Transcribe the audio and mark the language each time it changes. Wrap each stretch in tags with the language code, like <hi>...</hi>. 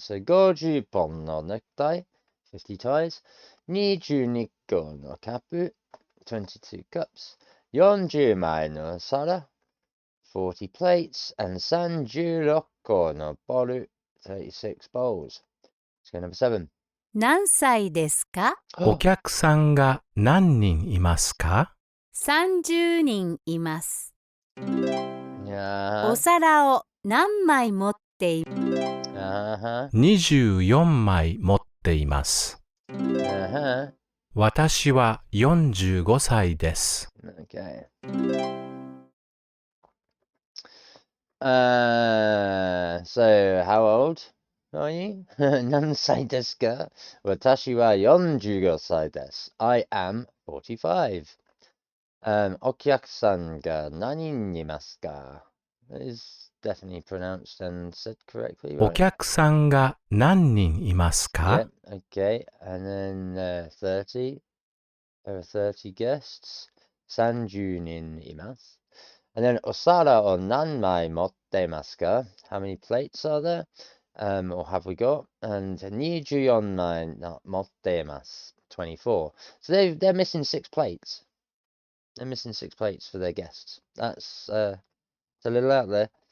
<en>So,</en> <ja>50本のネクタイ、</ja> <en>50 ties.</en> <ja>22個のカップ、</ja> <en>22 cups.</en> <ja>40枚のお皿、</ja> <en>40 plates. And</en> <ja>36個のボール、</ja> <en>36 bowls. Let's go number 7.</en> <ja>何歳ですか？お客さんが何人いますか？ 30人います。</ja> <en>Yeah.</en> <ja>お皿を何枚持っています 24枚持っています。私は45歳です。</ja> <en>Okay. So, how old are you?</en> <ja>何歳ですか？私は45歳です。</ja> <en>I am 45.</en> <ja>お客さんが何人いますか？</ja> <en>That is definitely pronounced and said correctly,</en> <ja>お</ja> <en>right?</en> <ja>客さんが何人いますか？</ja> <en>Yep, okay. And then 30. There are 30 guests.</en> <ja>30人います。</ja> <en>And then</en> <ja>お皿を何枚持っていますか？</ja> <en>How many plates are there? Or have we got? And</en> <ja>24枚持っています。</ja> <en>24. So they're missing 6 plates. They're missing 6 plates for their guests. That's it's a little out there.</en>